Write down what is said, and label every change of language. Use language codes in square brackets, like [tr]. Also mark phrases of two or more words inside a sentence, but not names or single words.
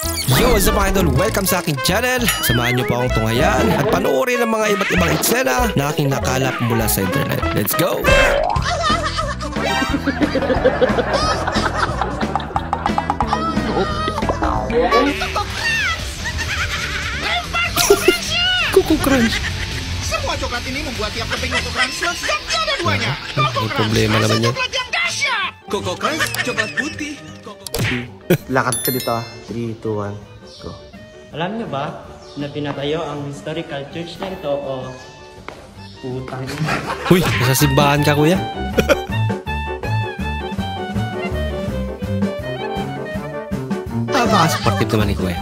[en] Yo, what's up mga idol? [tl] Welcome sa aking channel. Samahan niyo po akong tunghayan at panoorin ang mga iba't ibang eksena na aking nakalap mula sa internet. [en] Let's go! [id] Kuku Crunch. Semua coklat ini membuat tiap keping Koko Crunch lezat dua-duanya. [tl] May problema naman yan. [id] Coklat yang dahsyat. Koko Crunch coklat putih. [tl] Lakad ka dito. 3, 2, 1, go. Alam niyo ba na pinatayo ang [en] historical church [tl] na ito o putang ina? Uy, nasa simbahan ka kuya. Baka supportive naman ni kuya.